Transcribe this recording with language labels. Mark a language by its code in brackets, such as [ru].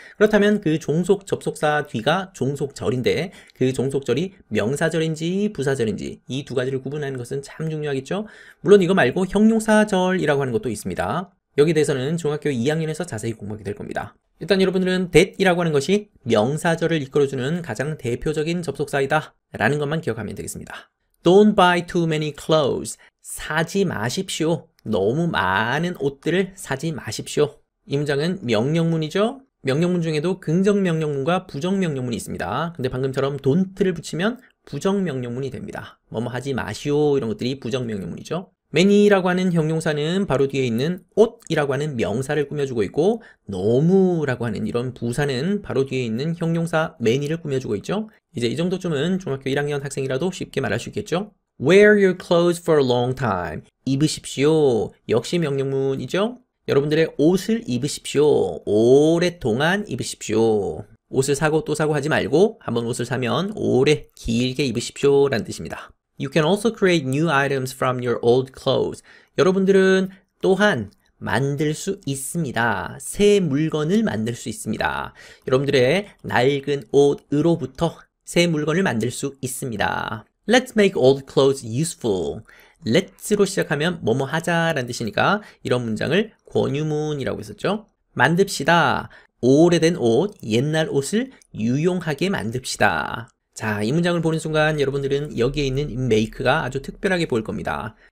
[ko] 그렇다면 그 종속 접속사 뒤가 종속절인데 그 종속절이 명사절인지 부사절인지 이 두 가지를 구분하는 것은 참 중요하겠죠. 물론 이거 말고 형용사절이라고 하는 것도 있습니다. 여기에 대해서는 중학교 2학년에서 자세히 공부하게 될 겁니다. 일단 여러분들은 that이라고 하는 것이 명사절을 이끌어주는 가장 대표적인 접속사이다 라는 것만 기억하면 되겠습니다. [en] Don't buy too many clothes. [ko] 사지 마십시오. 너무 많은 옷들을 사지 마십시오. 이 문장은 명령문이죠. 명령문 중에도 긍정 명령문과 부정 명령문이 있습니다. 근데 방금처럼 don't를 붙이면 부정 명령문이 됩니다. 뭐뭐 하지 마시오 이런 것들이 부정 명령문이죠. many라고 하는 형용사는 바로 뒤에 있는 옷이라고 하는 명사를 꾸며주고 있고 너무라고 하는 이런 부사는 바로 뒤에 있는 형용사 many를 꾸며주고 있죠. 이제 이 정도쯤은 중학교 1학년 학생이라도 쉽게 말할 수 있겠죠. [en] Wear your clothes for a long time. [ko] 입으십시오. 역시 명령문이죠. 여러분들의 옷을 입으십시오. 오랫동안 입으십시오. 옷을 사고 또 사고 하지 말고 한번 옷을 사면 오래 길게 입으십시오 라는 뜻입니다. [en] You can also create new items from your old clothes. [ko] 여러분들은 또한 만들 수 있습니다. 새 물건을 만들 수 있습니다. 여러분들의 낡은 옷으로부터 새 물건을 만들 수 있습니다. [en] Let's make old clothes useful. [ko] Let's로 시작하면 뭐뭐 하자라는 뜻이니까 이런 문장을 권유문이라고 했었죠. 만듭시다. 오래된 옷, 옛날 옷을 유용하게 만듭시다. 자, 이 문장을 보는 순간 여러분들은 여기에 있는 make가 아주 특별하게 보일 겁니다.